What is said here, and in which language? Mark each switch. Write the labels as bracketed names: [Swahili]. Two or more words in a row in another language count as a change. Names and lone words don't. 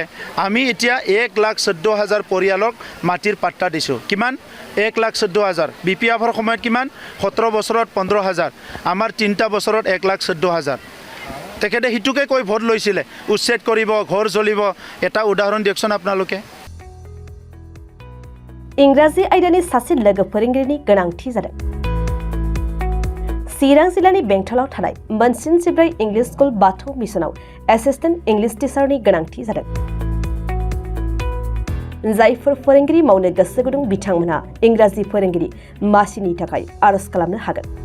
[Assamese] আমি এতিয়া 1,14,000 পৰিয়ালক মাটিৰ পাট্টা দিছোঁ। কিমান? 1,14,000। BPFৰ সময়ত কিমান? 17 বছৰত 15,000, আমাৰ 3টা বছৰত 1,14,000। তেখেতে সিটোকে কৈ ভোট লৈছিলে, উচ্ছেদ কৰিব, ঘৰ জ্বলিব। এটা উদাহৰণ দিয়কচোন আপোনালোকে। [Bodo] इंराजि आयदानि सासे लोगो फोरोंगिरिनि गोनांथि जादों। चिरां जिल्लानि बेंटलाव थानाय मोनसिन 14 [English] English school [Bodo] बाथौ मिसनाव [English] assistant English teacher [Bodo] गोनांथि जादों। जायफोर फोरोंगिरि मावनो गोसो गुदुं बिथांमोनहा इंराजि फोरोंगिरि मासिनि थाखाय आरज खालामनो हागोन।